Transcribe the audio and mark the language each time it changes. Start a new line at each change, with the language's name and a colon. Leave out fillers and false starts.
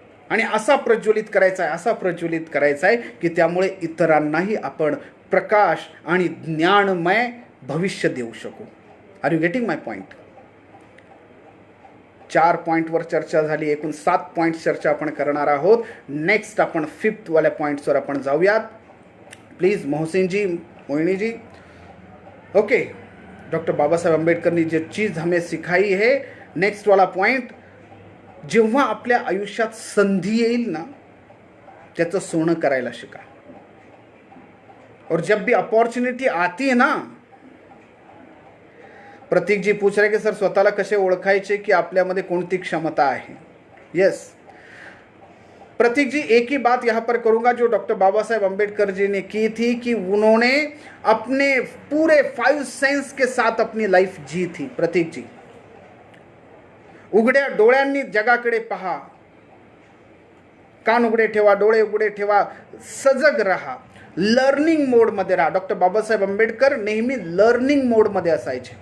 Marathi: आणि असा प्रज्वलित करायचा आहे, असा प्रज्वलित करायचा आहे की त्यामुळे इतरांनाही आपण प्रकाश आणि ज्ञानमय भविष्य देऊ शकू.
English: Are you getting my point?
Marathi: 4 पॉईंटवर चर्चा झाली, एकूण 7 पॉईंट चर्चा आपण करणार आहोत. नेक्स्ट आपण 5th वाल्या पॉईंट्सवर आपण जाऊयात. Please मोहसिनजी, मोहिनीजी.
Hindi: Okay, doctor Babasaheb Ambedkar ने जो चीज़ हमें सिखाई है, नेक्स्ट वाला पॉइंट,
Marathi: जेव्हा आपल्या आयुष्यात संधी येईल ना त्याचं सोनं करायला शिका.
Hindi: और जब भी अपॉर्च्युनिटी आती है ना, प्रतीक जी पूछ रहे कि सर
Marathi: स्वतःला कसे ओळखायचे की आपल्यामध्ये कोणती क्षमता आहे.
Hindi: यस प्रतीक जी, एक ही बात यहाँ पर करूंगा जो डॉक्टर बाबा साहेब अम्बेडकर जी ने की थी कि उन्होंने अपने पूरे 5 सेंस के साथ अपनी लाइफ जी थी.
Marathi: प्रतीक जी, उघड्या डोळ्यांनी जगाकडे पहा, कान उघडे ठेवा, डोळे उघडे ठेवा, सजग रहा, लर्निंग मोडमध्ये राहा. डॉक्टर बाबासाहेब आंबेडकर नेहमी लर्निंग मोडमध्ये असायचे.